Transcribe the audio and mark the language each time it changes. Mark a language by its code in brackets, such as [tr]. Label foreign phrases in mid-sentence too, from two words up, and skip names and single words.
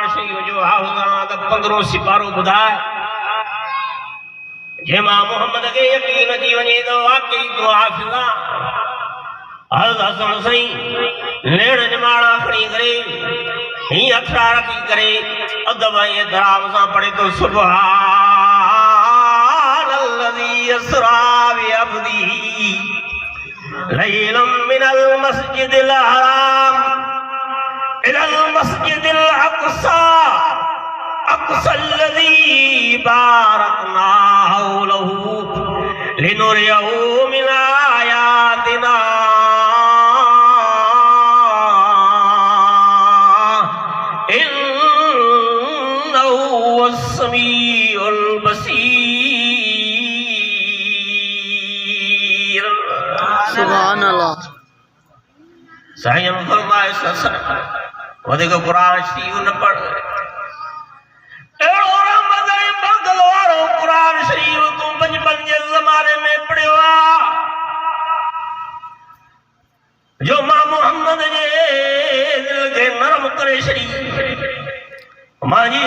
[sd] शरीफ जो हाफ़िज़ त 15 सिपारो ॿुधाए जेमा मोहम्मद के यकीन अची वञे त वाकई तो हाफ़िज़ हज़रत हसन सईं लेण जमाड़ा खणी करे ही अखरा रखी करे अदब ऐं एतिराम सां पढ़े तो [ar] سبحان الذي أسرى بعبده ليلا من المسجد الحرام إلى المسجد الأقصى الأقصى الذي باركنا حوله لنريه من آياتنا إنه هو السميع البصير. سبحان الله. [sd] साईं फरमाए ससन वधीक कुरान शरीफ न पढ़ एड़ो रहमत ऐं बरकत वारो कुरान शरीफ तूं बचपन जे ज़माने में पढ़ियो आहे जो मां मोहम्मद जे दिल खे नरम करे छॾी मां जी